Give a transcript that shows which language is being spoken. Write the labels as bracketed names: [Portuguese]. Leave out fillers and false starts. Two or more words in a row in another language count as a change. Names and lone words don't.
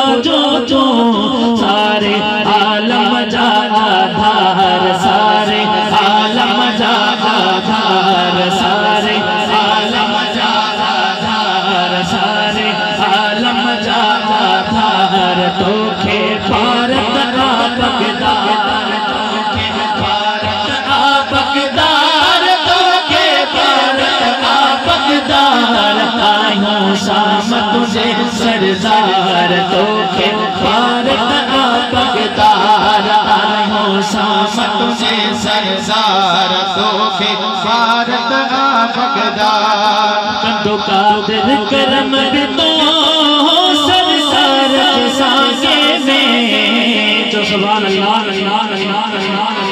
[Sindhi] जो जो सारे आलम जा आधार सारे आलम जा आधार सारे आलम जा आधार सारे आलम जा आधार तो खे भारत आ बगदार तो खे भारत आ बगदार तो खे भारत आ बगदार आयो शाम तुझे सरदार तो खे भारत आ बगदार आयो शाम तुझे सरदार तो खे भारत आ बगदार कंदो कादिर करम भी तो सरदार के सांगे में जो [Arabic] سبحان الله